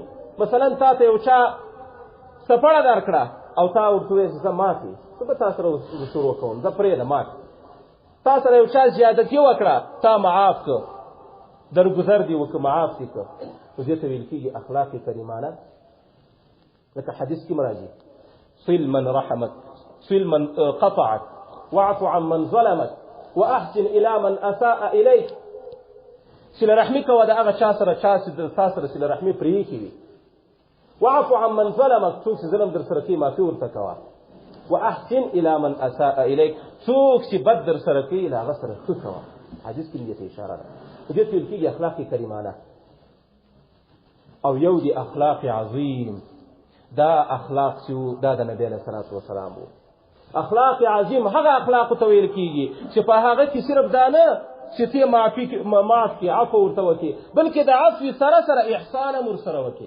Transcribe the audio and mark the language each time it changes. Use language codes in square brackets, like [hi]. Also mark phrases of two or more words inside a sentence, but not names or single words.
[ps] مثلا تا ته یو چا څپړه درکړه او تا ورته وویل چې زه معافي، زه به تا سره شروع کوم، زه پرېږده معافي. تا سره یو چا زیادتي وکړه، تا معاف کړه، درګذر دې وکړه، معاف دې کړه، نو دې ته ویل کېږي اخلاق کریمانه. لکه حدیث کې راځي [ar] صل من رحمت، صل من قطعت، واعف عن من ظلمت، واحسن الى من اساء اليك. [ps] صله رحمي کوه د هغه چا سره چې تا سره صله رحمي پرې ایښې وي. [ar] واعف عن من ظلمك، [ps] څوک چې ظلم در سره کوي معافي ورته کوه. [ar] واحسن الى من اساء اليك، [ps] څوک چې بد در سره کوي له هغه سره ښه کوه. حدیث کې دې ته اشاره ده. دې ته ویل کېږي اخلاق کریمانه. او یو دی اخلاق عظیم، دا اخلاق چې دا د نبی [ar] علیه الصلاة والسلام [ps] وو. اخلاق عظیم هغه اخلاق ته ویل کېږي چې په هغه کې صرف دا نه چې ته معاف کړې، عفو ورته وکړې، بلکې د عفو سره سره احسان هم ورسره وکړې.